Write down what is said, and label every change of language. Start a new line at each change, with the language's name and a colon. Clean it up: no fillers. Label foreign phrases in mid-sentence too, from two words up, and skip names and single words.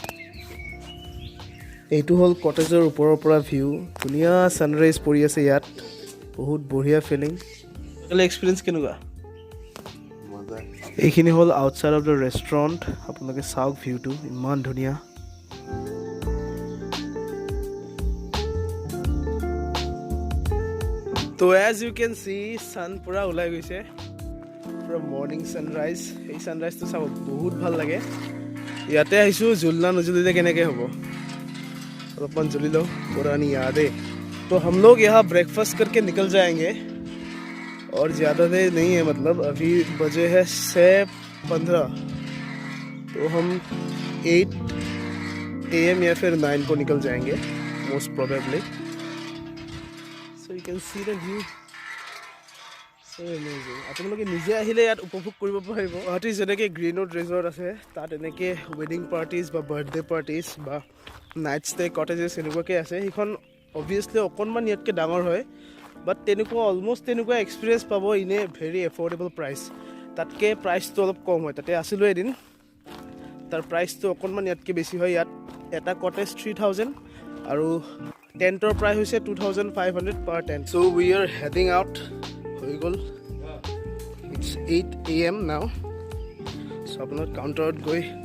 Assamese: এইটো হ'ল কটেজৰ ওপৰৰ পৰা ভিউ ধুনীয়া ছানৰাইজ পৰি আছে ইয়াত বহুত বঢ়িয়া
English: feeling experience
Assamese: কেনেকুৱা এইখিনি হ'ল
English: outside of the restaurant
Assamese: আপোনালোকে চাওক ভিউটো ইমান ধুনীয়া তো
English: as you can see
Assamese: ছান পূৰা ওলাই গৈছে পূৰা মৰ্ণিং ছানৰাইজ এই ছানৰাইজটো চাব বহুত ভাল লাগে ইয়াতে আহিছোঁ জুলনা নজ্বলিলে কেনেকৈ হ'ব অলপমান জ্বলি লওঁ
Hindi: পুरानी यादें तो हम लोग यहाँ ब्रेकफास्ट करके निकल जाएंगे और ज़्यादा देर नहीं है मतलब अभी बजे है 6:15 तो हम 8 AM या फिर 9 को निकल जाएंगे
English: most probably so you can see the view so amazing
Assamese: আপোনালোকে নিজে আহিলে ইয়াত উপভোগ কৰিব পাৰিব গুৱাহাটীৰ যেনেকৈ গ্ৰীণউড ৰিজৰ্ট আছে তাত এনেকৈ
English: wedding parties
Assamese: বা
English: birthday parties
Assamese: বা
English: night stay cottages
Assamese: এনেকুৱাকৈ আছে সেইখন অবভিয়াছলি অকণমান ইয়াতকৈ ডাঙৰ হয় বাট তেনেকুৱা অলম'ষ্ট তেনেকুৱা এক্সপিৰিয়েঞ্চ পাব
English: in a very affordable price
Assamese: তাতকৈ প্ৰাইচটো অলপ কম হয় তাতে আছিলোঁ এদিন তাৰ প্ৰাইচটো অকণমান ইয়াতকৈ বেছি হয় ইয়াত এটা কটেজ 3000 আৰু টেণ্টৰ প্ৰাইচ হৈছে 2500
English: per tent so we are heading out
Assamese: হৈ গ'ল
English: it's 8 AM now so'
Assamese: আপোনাৰ কাউণ্টাৰত গৈ